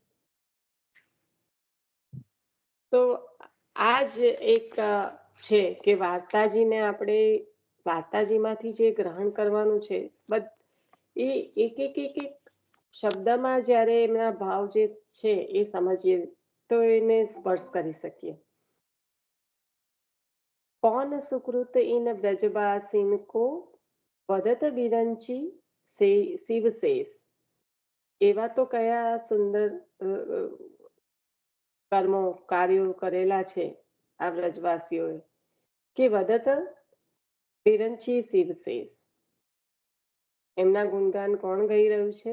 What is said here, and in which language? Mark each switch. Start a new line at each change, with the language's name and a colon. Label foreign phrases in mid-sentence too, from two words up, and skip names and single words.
Gujarati: તો આ જ એક છે કે વાર્તાજીમાંથી જે ગ્રહણ કરવાનું છે, એ એક શબ્દમાં જ્યારે એમના ભાવ જે છે એ સમજીએ તો એને સ્પર્શ કરી શકીએ.
Braj: कौन सुकृत इन ब्रजवासिन को वदत बिरंची शिवशेष.
Gujarati: એવા તો કયા સુંદર કર્મો કાર્યો કરેલા છે આ વ્રજવાસીઓએ કે
Braj: वदत बिरंची शिवशेष.
Gujarati: એમના ગુણગાન કોણ ગાઈ રહ્યું છે?